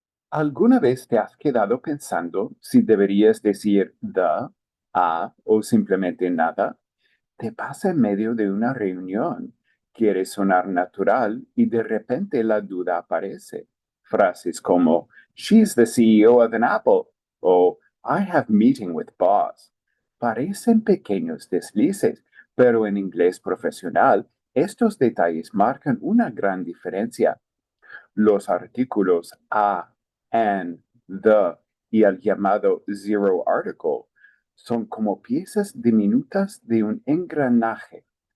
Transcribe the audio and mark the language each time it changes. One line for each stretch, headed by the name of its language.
Spanish: ¿Alguna vez te has quedado pensando si deberías decir the, a o simplemente nada? Te pasa en medio de una reunión. Quieres sonar natural y de repente la duda aparece. Frases como
English: She's the CEO of an Apple o I have meeting with boss.
Spanish: Parecen pequeños deslices, pero en inglés profesional estos detalles marcan una gran diferencia. Los artículos a, an, the y el llamado zero article son como piezas diminutas de un engranaje.